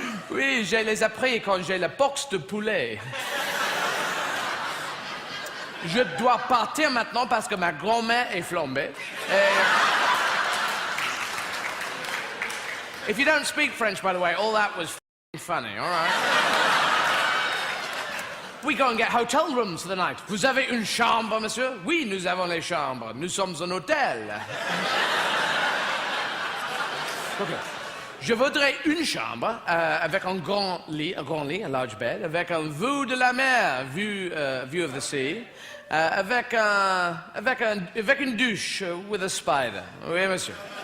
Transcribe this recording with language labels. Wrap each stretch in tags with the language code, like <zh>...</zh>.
<fr>Oui, je les appris quand j'ai la boxe de poulet. Je dois partir maintenant parce que ma grand-mère est flambée.</fr> <en>If you don't speak French, by the way, all that was funny, all right? We go and get hotel rooms for the night.</en> <fr>Vous avez une chambre, monsieur? Oui, nous avons les chambres. Nous sommes un hôtel. Okay. Je voudrais une chambre avec un grand lit,</fr> <en>a large bed,</en> <fr>avec un vue de la mer,</fr> <en>view of the sea,</en> <fr>avec une douche</fr> <en>with a spider.</en> <fr>Oui, monsieur.</fr>